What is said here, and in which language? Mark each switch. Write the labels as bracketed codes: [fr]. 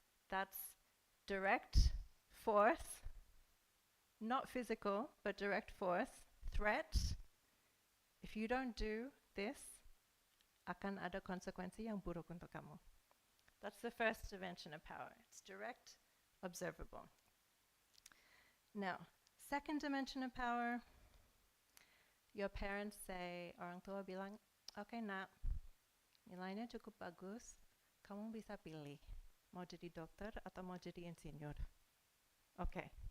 [en] That's direct force, not physical, but direct force, threat. If you don't do this, [id] akan ada konsekuensi yang buruk untuk kamu. [en] That's the first dimension of power. It's direct, observable. Now, second dimension of power, your parents say, [id] orang tua bilang, okay nak, nilainya cukup bagus, kamu bisa pilih, mau jadi dokter atau mau jadi insinyur. Okay.